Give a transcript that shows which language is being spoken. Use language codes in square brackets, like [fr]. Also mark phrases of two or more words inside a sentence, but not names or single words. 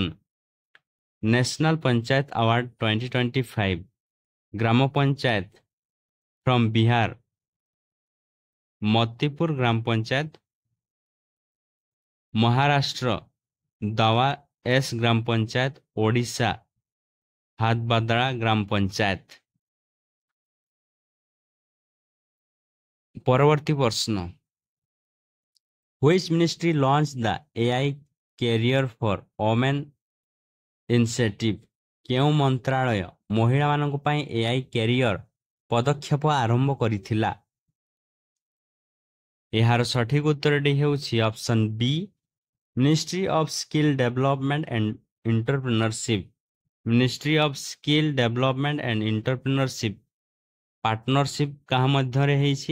[or] ନ୍ୟାସନାଲ ପଞ୍ଚାୟତ ଆୱାର୍ଡ 2025 ଗ୍ରାମ ପଞ୍ଚାୟତ ଫ୍ରମ୍ ବିହାର, ମତିପୁର ଗ୍ରାମ ପଞ୍ଚାୟତ। ମହାରାଷ୍ଟ୍ର ଦାୱା ଏସ୍ ଗ୍ରାମ ପଞ୍ଚାୟତ। ଓଡ଼ିଶା ହାତବାଦଳା ଗ୍ରାମ ପଞ୍ଚାୟତ। ପରବର୍ତ୍ତୀ ପ୍ରଶ୍ନ, [en] Which ministry launched the AI Career for Women Initiative? [or] କେଉଁ ମନ୍ତ୍ରାଳୟ ମହିଳାମାନଙ୍କ ପାଇଁ AI କ୍ୟାରିୟର ପଦକ୍ଷେପ ଆରମ୍ଭ କରିଥିଲା? ଏହାର ସଠିକ ଉତ୍ତରଟି ହେଉଛି ଅପସନ୍ ବି, ମିନିଷ୍ଟ୍ରି ଅଫ୍ ସ୍କିଲ୍ ଡେଭଲପମେଣ୍ଟ ଆଣ୍ଡ ଏଣ୍ଟରପ୍ରିନରସିପ୍। ମିନିଷ୍ଟ୍ରି ଅଫ୍ ସ୍କିଲ୍ ଡେଭଲପମେଣ୍ଟ ଆଣ୍ଡ ଏଣ୍ଟରପ୍ରିନରସିପ୍ ପାର୍ଟନରସିପ୍ କାହା ମଧ୍ୟରେ ହେଇଛି?